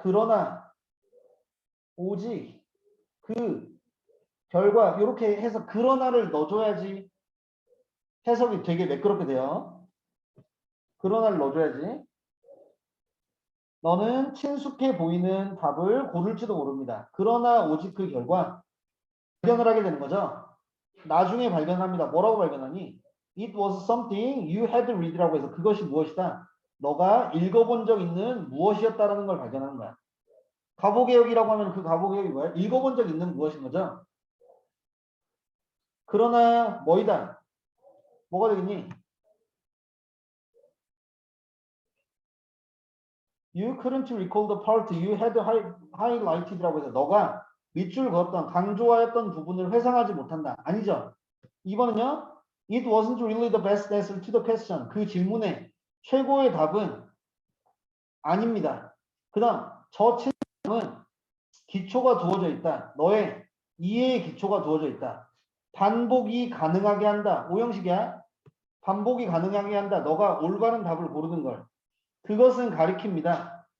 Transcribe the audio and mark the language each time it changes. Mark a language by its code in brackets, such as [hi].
[ko] 그러나 오직 그 결과 이렇게 해서 그러나를 넣어줘야지 해석이 되게 매끄럽게 돼요. 그러나를 넣어줘야지. 너는 친숙해 보이는 답을 고를지도 모릅니다. 그러나 오직 그 결과 발견을 하게 되는 거죠. 나중에 발견합니다. 뭐라고 발견하니? [en] It was something you had read [ko] 라고 해서 그것이 무엇이다? 너가 읽어본 적 있는 무엇이었다라는 걸 발견하는 거야. 가보개혁이라고 하면 그 가보개혁이 뭐야? 읽어본 적 있는 무엇인 거죠. 그러나 뭐이다? 뭐가 되겠니? [en] You couldn't recall the part you had highlighted [ko] 라고 해서 너가 밑줄 그었던 강조하였던 부분을 회상하지 못한다. 아니죠. 2번은요. [en] It wasn't really the best answer to the question. [ko] 그 질문의 최고의 답은 아닙니다. 그 다음 저 친구는 기초가 두어져 있다. 너의 이해의 기초가 두어져 있다. 반복이 가능하게 한다. 오형식이야. 반복이 가능하게 한다. 너가 올바른 답을 고르는 걸. 그것은 가리킵니다.